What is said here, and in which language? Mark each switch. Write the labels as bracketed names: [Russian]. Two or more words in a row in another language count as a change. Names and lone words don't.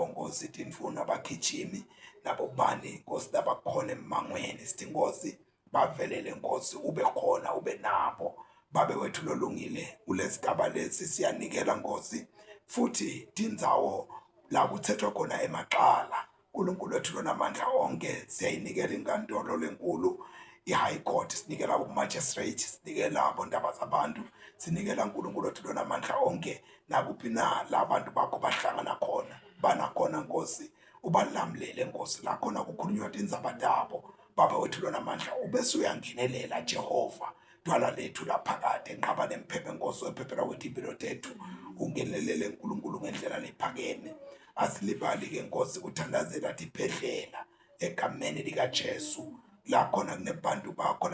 [Swati] Nkosi tinifuna abagijimi nabo bani Nkosi labakhona emangweni sithi Nkosi bavelele Nkosi ube khona ube nabo babe wethu lolungile kulesigaba lesi siyanikela Nkosi futhi tindzawo la kuthethwa khona emaqala uNkulunkulu wethu lonamandla onke siyayinikela inkantolo lenkulu i-High Court sinikela abo-magistrate sinikela abondaba zabantu sinikela uNkulunkulu wethu lonamandla onke nakuphi na la bantu bakho bahlangana khona banakhona Nkosi ubalamulele Nkosi la khona kukhulunywa tindzaba tabo baba wethu lonamandla ubese uyangenelela Jehova dwala lethu laphakade enqaba nemphephe Nkosi wephephela wethu impilo tethu ungenelele uNkulunkulu ngendlela lephakeme asilibali-ke Nkosi kuthandazela tiphendlela egameni likaJesu la khona kunebantu bakho